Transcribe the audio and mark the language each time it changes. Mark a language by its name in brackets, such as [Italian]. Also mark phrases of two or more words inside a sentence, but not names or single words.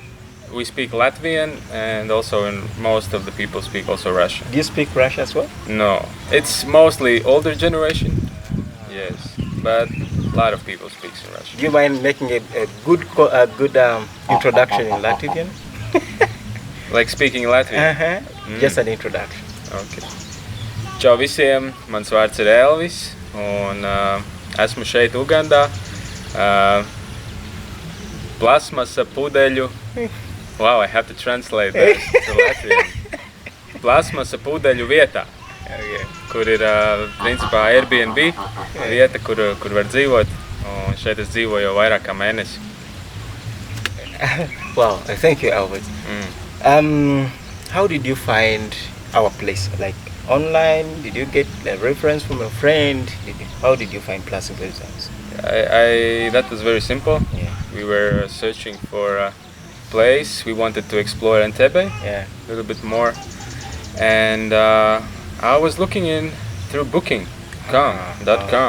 [English] We speak Latvian, and also most of the people speak also Russian. Do you speak Russian as well? No, it's mostly older generation. Yes, but a lot of people speak Russian. Do you mind making a good introduction in Latvian? Like speaking Latvian? Just an introduction. Okay. [Latvian] Čau visiem, mans vārds ir Elvis, un esmu šeit Ugandā. Plasmasa pudeļu. [English] Wow, I have to translate that to Latvian. [Latvian] Plasmasa pudeļu vietā, kur ir principā Airbnb vieta, kur var dzīvot. Un šeit es dzīvoju jau vairāk kā mēnesi. [English] Wow, thank you, Elvis. How did you find our place? Like online? Did you get a reference from a friend? How did you find Plastic Bottles House? That was very simple. Yeah. We were searching for a place. We wanted to explore Entebbe a little bit more, and I was looking in through booking.com.